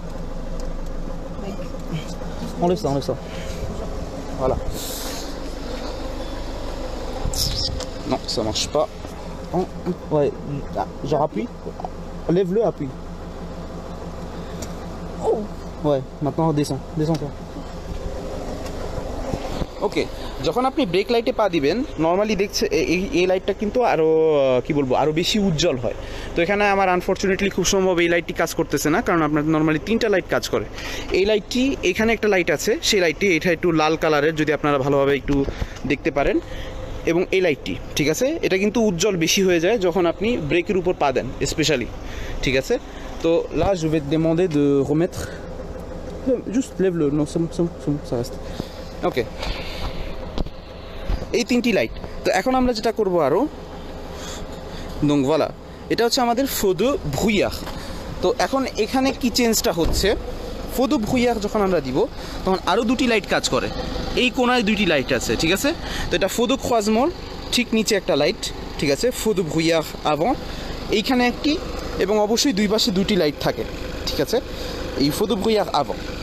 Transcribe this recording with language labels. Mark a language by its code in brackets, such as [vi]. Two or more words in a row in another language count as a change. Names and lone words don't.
[fr] Enlève ça. Voilà. Non, ça marche pas. Ouais, genre appuie. Lève-le, appuie. Oh. Ouais, maintenant descends-toi. [bn] ওকে, যখন আপনি ব্রেক লাইটে পা দিবেন, নর্মালি দেখছে এই লাইটটা কিন্তু আরও কী বলবো, আরও বেশি উজ্জ্বল হয়। তো এখানে আমার আনফর্চুনেটলি খুব সম্ভব এই লাইটটি কাজ করতেছে না, কারণ আপনার নর্মালি 3টা লাইট কাজ করে। এই লাইটটি, এখানে একটা লাইট আছে, সেই লাইটটি এটা একটু লাল কালারের, যদি আপনারা ভালোভাবে একটু দেখতে পারেন। এবং এই লাইটটি, ঠিক আছে, এটা কিন্তু উজ্জ্বল বেশি হয়ে যায় যখন আপনি ব্রেকের উপর পা দেন স্পেশালি, ঠিক আছে। [fr] তো là je vais te demander de remettre juste lève-le, non ça reste ওকে। [bn] এই 3টি লাইট। তো এখন আমরা যেটা করব আরও, [fr] donc voilà, [bn] এটা হচ্ছে আমাদের [fr] feu brouillard. [bn] তো এখন এখানে কি চেঞ্জটা হচ্ছে, [fr] feu brouillard [bn] যখন আমরা দিব তখন আরও 2টি লাইট কাজ করে। এই কোনায় 2টি লাইট আছে, ঠিক আছে। তো এটা [fr] feu de croisement, [bn] ঠিক নিচে একটা লাইট, ঠিক আছে, [fr] feu brouillard avant, [bn] এইখানে একটি, এবং অবশ্যই দুই পাশে 2টি লাইট থাকে, ঠিক আছে, এই [fr] feu brouillard avant.